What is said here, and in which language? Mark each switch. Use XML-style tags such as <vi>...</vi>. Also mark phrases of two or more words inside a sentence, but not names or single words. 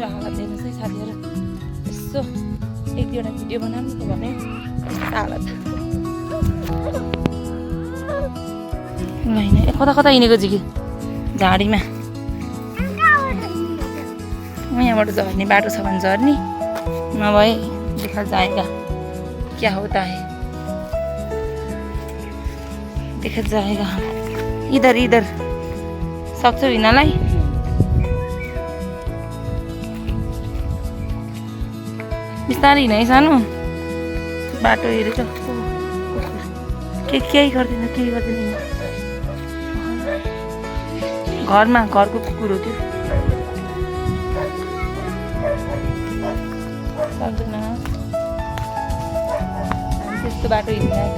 <ne>हालत हेर्नुहोस् है साथीहरू यसो एक दुईवटा भिडियो बनाउनु त भने हालत होइन कता कता हिँडेको झिकी झाडीमा यहाँबाट झर्ने बाटो छ भने झर्ने नभए</ne> <hi>देखा जाएगा क्या होता है देखा जाएगा इधर इधर</hi> <ne>सक्छौ हिँड्नलाई बिस्तारै हिँड है सानो बाटो हेरेको केही गर्दैन केही गर्दैन घरमा घरको कुकुर हो त्यो सक्दैन त्यस्तो बाटो हिँड्दा</ne>